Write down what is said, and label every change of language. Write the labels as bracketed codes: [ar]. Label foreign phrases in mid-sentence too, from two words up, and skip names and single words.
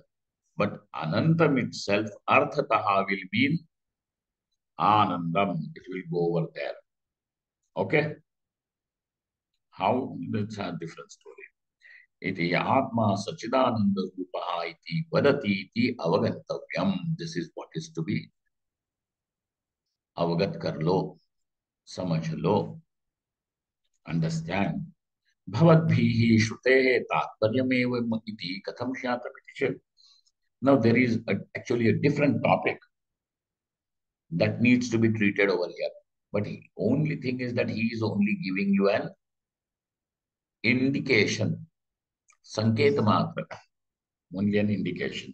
[en] But Anantam itself, Arthataha will mean Anandam. It will go over there. Okay? How? That's a different story. [sa] इति आत्मा सच्चिदानन्द रूपः इति वदति इति अवगन्तव्यम्. [en] This is what is to be [hi] अवगत कर लो, समझ लो, [en] understand. [sa] भवद्भिः श्रुतेः तात्पर्यमेवम् इति कथं ज्ञायतामिति चेत्. [en] Now there is actually a different topic that needs to be treated over here. But the only thing is that he is only giving you an indication, [sa] संकेत मात्र, [en] only an indication.